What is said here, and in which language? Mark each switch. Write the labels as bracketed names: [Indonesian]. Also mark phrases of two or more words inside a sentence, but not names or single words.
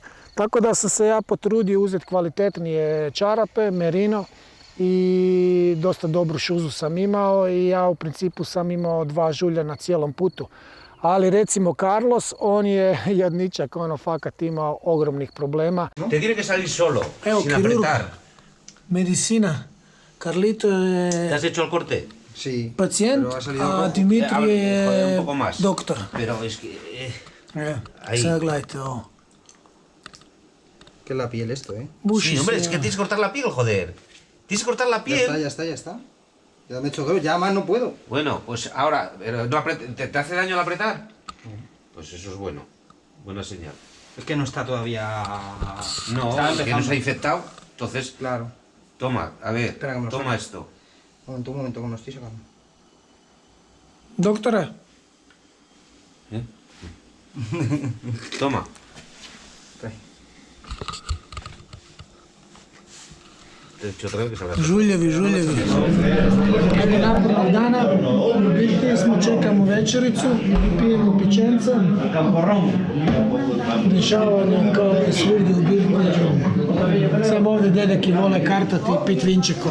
[Croatian] Tako da sam se ja potrudio uzeti kvalitetnije čarape, merino i dosta dobru šuzu sam imao i ja u principu sam imao 2 žulja na cijelom putu. Ali recimo Carlos, on je jadničak, fakat imao ogromnih problema. [Spanish] Te tiene que salir solo, [Croatian] Evo, [Spanish] sin [Croatian] kirurg, [Spanish] apretar. [Croatian] medicina. Carlito [Spanish] ¿Te has [Croatian] je [Spanish] hecho el corte? Sí. [Croatian] pacijent, [Spanish] Pero ha salido a rojo. [Croatian] Dimitri [Spanish] Joder, [Croatian] je [Spanish] un poco más. [Croatian] doktor. [Spanish] Pero es que... Ahí. [Croatian] Sad gledajte ovo. [Spanish] Que la piel esto, [Croatian] Buši [Spanish] Sí, hombre, se- es que tienes que cortar la piel, joder. Tienes que cortar la piel. ya está. Ya me he hecho 2, ya más no puedo. Bueno, pues ahora, pero no ¿te hace daño al apretar? Pues eso es bueno. Buena señal. Es que no está todavía... No, Está es que empezando. nos ha infectado. Entonces, Claro. toma, a ver, Espera que me lo toma saque. esto. Un momento, que me lo estoy sacando. [Croatian] Doktore, [Spanish] ¿Eh? Toma. Te he dicho otra vez que salga. [Croatian] žuljevi. Evo napornog dana, u biti smo, čekamo večericu, pijemo pićenca. Dešavanje kao i svugdje u Birkođu. Samo ovdje dedeki vole kartati i pit vinčekom.